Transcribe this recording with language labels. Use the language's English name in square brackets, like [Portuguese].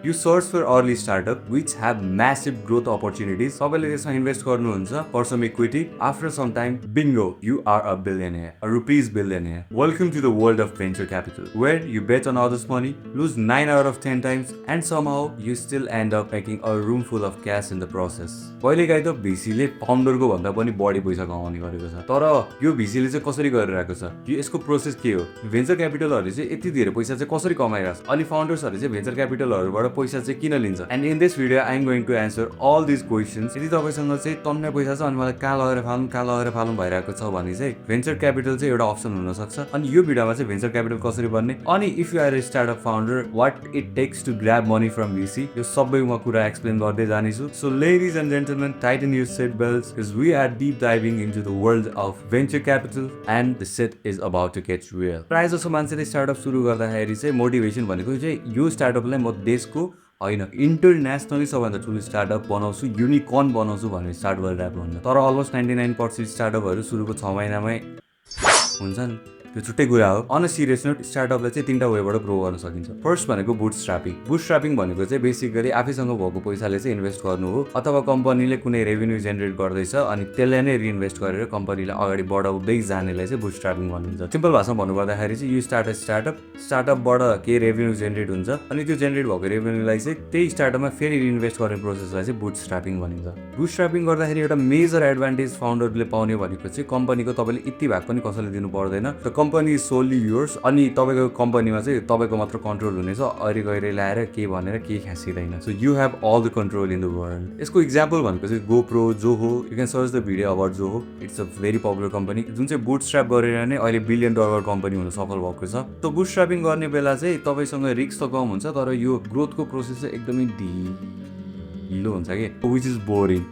[English] You search for early startup which have massive growth opportunities. [Nepali] सबैले त्यसमा invest गर्नुहुन्छ [English] for some equity. After some time, bingo, you are a billionaire, a rupees billionaire. Welcome to the world of venture capital, where you bet on others' money, lose 9 out of 10 times, and somehow you still end up making a room full of cash in the process. [Nepali] पहिलेकाहीँ त VC-ले फाउन्डरको भन्दा पनि बढी पैसा कमाउने गरेको छ। तर यो VC-ले चाहिँ कसरी गरिरहेको छ? यो यसको प्रोसेस के हो? भेन्चर क्यापिटलहरूले चाहिँ यति धेरै पैसा चाहिँ कसरी कमाइरहेछ? अनि फाउन्डर्सहरूले चाहिँ भेन्चर क्यापिटलहरूबाट पैसा चाहिँ किन लिन्छ? [English] And in this video I am going to answer all this questions. [Nepali] यदि तपाईँसँग चाहिँ टन्नै पैसा छ अनि मलाई कहाँ लगेर फालौँ भइरहेको छ भने चाहिँ भेन्चर क्यापिटल चाहिँ एउटा अप्सन हुन सक्छ। अनि यो भिडियोमा चाहिँ भेन्चर क्यापिटल कसरी बन्ने, अनि [English] if you are a startup founder what it takes to grab money from VC, [Nepali] यो सबै म कुरा एक्सप्लेन गर्दै जानेछु। [English] So ladies and gentlemen, tighten your seat belts because we are deep diving into the world of venture capital and the shit is about to get real. [Nepali] प्रायः जसो मान्छेले startup सुरु गर्दाखेरि चाहिँ मोटिभेसन भनेको चाहिँ यो स्टार्टअपलाई म देशको होइन इन्टरनेसनली सबभन्दा ठुलो स्टार्टअप बनाउँछु, युनिकर्न बनाउँछु भनेर स्टार्ट गरिरहेको हुन्छ। तर अलमोस्ट 99% स्टार्टअपहरू सुरुको 6 महिनामै हुन्छन्। त्यो छुट्टै कुरा हो। [English] on a serious note, [Nepali] स्टार्टअपलाई चाहिँ 3टा वेबाट ग्रो गर्न सकिन्छ। फर्स्ट भनेको बुटस्ट्र्यापिङ। बुटस्ट्र्यापिङ भनेको चाहिँ बेसिकली आफैसँग भएको पैसाले चाहिँ इन्भेस्ट गर्नु हो, अथवा कम्पनीले कुनै रेभेन्यू जेनेरेट गर्दैछ अनि त्यसलाई नै रिइन्भेस्ट गरेर कम्पनीलाई अगाडि बढाउँदै जानेलाई चाहिँ बुटस्ट्र्यापिङ भनिन्छ। सिम्पल भाषामा भन्नुपर्दाखेरि चाहिँ यो स्टार्टअपबाट केही रेभेन्यू जेनेरेट हुन्छ अनि त्यो जेनेरेट भएको रेभेन्यूलाई चाहिँ त्यही स्टार्टअपमा फेरि रिइन्भेस्ट गर्ने प्रोसेसलाई चाहिँ बुटस्ट्र्यापिङ भनिन्छ। बुटस्ट्र्यापिङ गर्दाखेरि एउटा मेजर एडभान्टेज फाउन्डरले पाउने भनेको चाहिँ कम्पनीको तपाईँले यति भाग पनि कसैले दिनु पर्दैन। [English] company solely yours, [Nepali] अनि तपाईँको कम्पनीमा चाहिँ तपाईँको मात्र कन्ट्रोल हुनेछ। अहिले गएर ल्याएर के भनेर केही खाँसिँदैन। [English] So you have all the control in the world. [Nepali] यसको इक्जाम्पल भनेको चाहिँ [English] GoPro, Zoho, you can search the video about Zoho. It's a very popular company [Nepali] जुन चाहिँ बुटस्ट्र्याप गरेर नै अहिले $1 बिलियन कम्पनी हुन सफल भएको छ। त बुटस्ट्र्यापिङ गर्ने बेला चाहिँ तपाईँसँग रिस्क त कम हुन्छ, तर यो ग्रोथको प्रोसेस चाहिँ एकदमै ढिलो हुन्छ कि, [English] Which is boring.